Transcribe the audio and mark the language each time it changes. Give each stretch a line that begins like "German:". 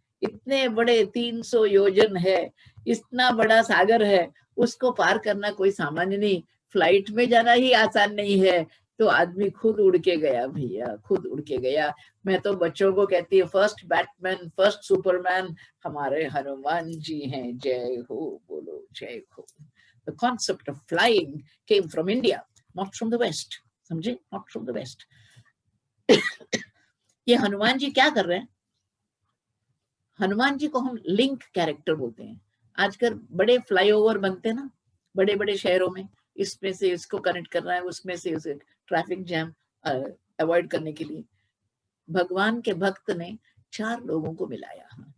Hindi: इतने बड़े 300 योजन है, इतना बड़ा सागर है, उसको पार करना कोई सामान्य नहीं। फ्लाइट में जाना ही आसान नहीं है, तो आदमी खुद उड़ के गया भैया, खुद उड़ के गया। मैं तो बच्चों को कहती है फर्स्ट बैटमैन, फर्स्ट सुपरमैन हमारे हनुमान जी हैं। जय हो, बोलो जय हो।
English: The concept of flying came from India, not from the West.
Hindi: समझे?
English: Not from the West.
Hindi: ये हनुमान जी क्या कर रहे हैं? हनुमान जी को हम लिंक कैरेक्टर बोलते हैं। आजकल बड़े फ्लाईओवर बनते हैं ना, बड़े बड़े शहरों में, इसमें से इसको कनेक्ट करना है, उसमें से उसे ट्रैफिक जैम अवॉइड करने के लिए भगवान के भक्त ने 4 लोगों को मिलाया।